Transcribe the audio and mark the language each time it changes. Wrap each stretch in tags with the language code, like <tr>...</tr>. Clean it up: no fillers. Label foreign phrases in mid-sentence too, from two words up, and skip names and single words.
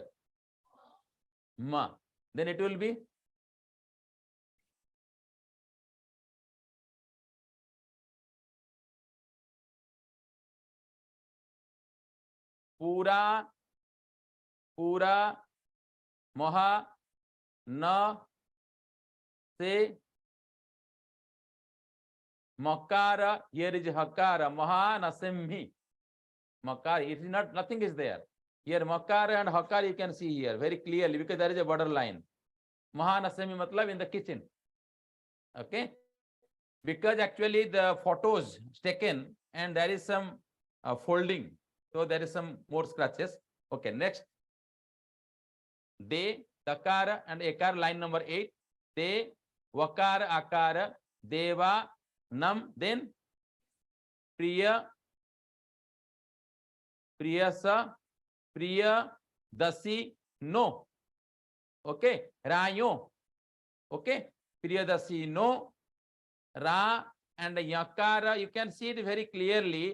<en>Ma. Then it will be</en> <pra>pura, pura, maha, na, se, makara.</pra> <en>Here is hakara.</en> <pra>Maha, nasimhi.</pra> <en>Makara. It is not, nothing is there. Here makara and hakara you can see here very clearly because there is a borderline.</en> <pra>Maha, nasimhi</pra> <en>matlab in the kitchen. Okay. Because actually the photos taken and there is some folding. So there is some more scratches. Okay, next. De, dakara and ekara, line number 8.</en> <pra>De, vakara, akara, deva, nam, then priya, priyasa, priya, dasi, no. Okay, rayo. Okay, priya, dasi, no.</pra> <en>Ra and yakara, you can see it very clearly.</en>